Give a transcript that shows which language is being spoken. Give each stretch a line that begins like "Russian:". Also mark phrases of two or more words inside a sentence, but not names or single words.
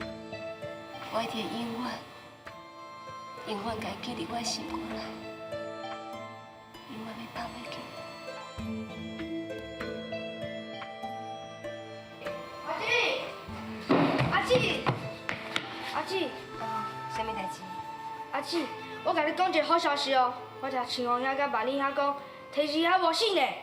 Min Nan Chinese: 我一定会永远甲伊记伫我的心肝内，永远袂放袂记。阿姊，阿姊，什么代志？阿姊，我甲你讲一个好消息哦！我听青红兄甲万里兄讲，天时还无死呢。